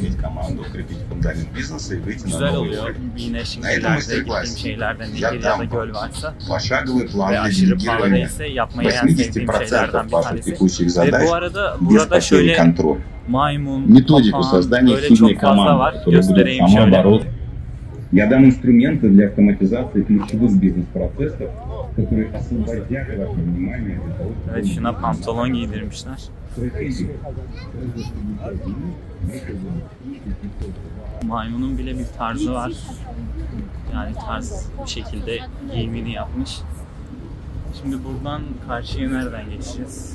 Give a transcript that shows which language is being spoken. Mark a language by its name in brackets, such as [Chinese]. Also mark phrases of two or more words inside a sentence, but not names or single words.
[Turkish] Güzel oluyor. Yine şehirlerde gittiğim şeylerden nehir ya da göl varsa ve aşırı pahalı değilse yapmayı en sevdiğim şeylerden bir tanesi. Ve bu arada burada şöyle maymun, papağan böyle çok fazla var. Göstereyim şöyle. [Russian] Я дам инструменты для автоматизации ключевых бизнес-процессов, которые освободят ваше внимание для того, чтобы... [Turkish] Evet, şuna pantolon giydirmişler. Maymunun bile bir tarzı var. Yani tarz bir şekilde giyimini yapmış. Şimdi buradan karşıya nereden geçeceğiz?